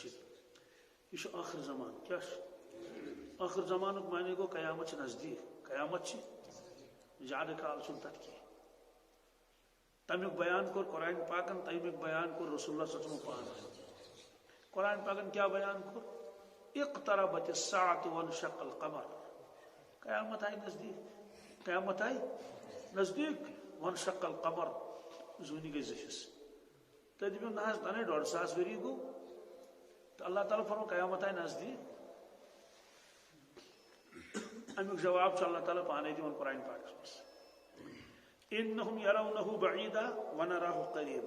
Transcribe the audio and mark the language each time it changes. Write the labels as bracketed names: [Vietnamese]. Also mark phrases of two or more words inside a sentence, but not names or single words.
[Kashmiri] یہ چھُ ٲخر زمان. کیٛاہ چھُ ٲخر زمانُک معنی گوٚو قیامت چھِ نزدیٖک. قیامت چھِ زیادٕ کال چھُنہٕ تتھ کینٛہہ. تمیُک بیان کوٚر قرآن پاکن. تمیُک بیان کوٚر رسول اللہ [Arabic] صلی اللہ علیہ وسلم [Kashmiri] پانہٕ. قرآن پاکن کیا بیان کوٚر؟ [Arabic] اقتربت الساعة وانشق القمر. [Urdu] قیامت آئی نزدیک. قیامت آئی نزدیک. [Arabic] وانشق القمر [Kashmiri] زوٗنہِ گٔے زٕ حصہٕ. تُہۍ دٔپِو نہ حظ تنہٕ 1.5 ؤری گوٚو تہٕ اللہ تعالیٰ فرمو [Urdu] قیامت آئی نزدیک. [Kashmiri] امیُک جواب چھُ اللہ تعالیٰ پانے دِوان قرآن پاکس منٛز. [Arabic] انہم یرونہ بعیدا ونراہ قریبا.